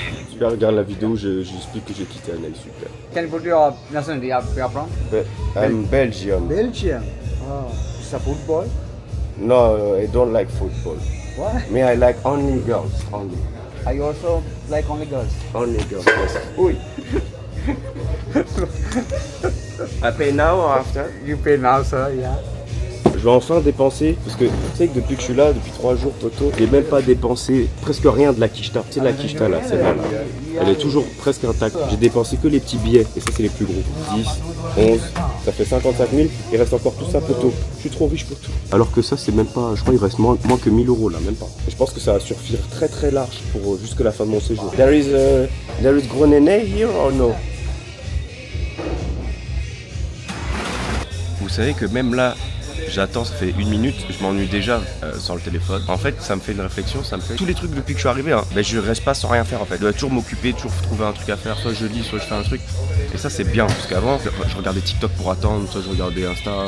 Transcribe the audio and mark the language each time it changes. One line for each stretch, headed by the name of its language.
French: Super, regarde la vidéo, j'explique que j'ai quitté Anaï, super.
English: Can you put your nationality? You are from? I'm Belgium. Belgium. Oh, it's a football? No, I don't like football. What? Me, I like only girls. Only. I also like only girls. Only girls. Yes. Oui. I pay now or after? You pay now, sir, yeah.
French: Je vais enfin dépenser, parce que tu sais que depuis que je suis là, depuis 3 jours, Poto, j'ai même pas dépensé presque rien de la quicheta. C'est la quicheta là, c'est là. Elle est toujours presque intacte. J'ai dépensé que les petits billets, et ça c'est les plus gros. 10, 11, ça fait 55 000, il reste encore tout ça, Poto. Je suis trop riche, Poto. Alors que ça c'est même pas, je crois il reste moins que 1000 euros là, même pas. Et je pense que ça va suffire très très large pour jusque la fin de mon séjour.
English: There is
French: gros néné
English: here or no?
French: Vous savez que même là, j'attends, ça fait 1 minute, je m'ennuie déjà sans le téléphone. En fait, ça me fait une réflexion, ça me fait tous les trucs depuis que je suis arrivé. Hein. Ben, je reste pas sans rien faire en fait. Je dois toujours m'occuper, toujours trouver un truc à faire. Soit je lis, soit je fais un truc. Et ça, c'est bien parce qu'avant, je regardais TikTok pour attendre, soit je regardais Insta.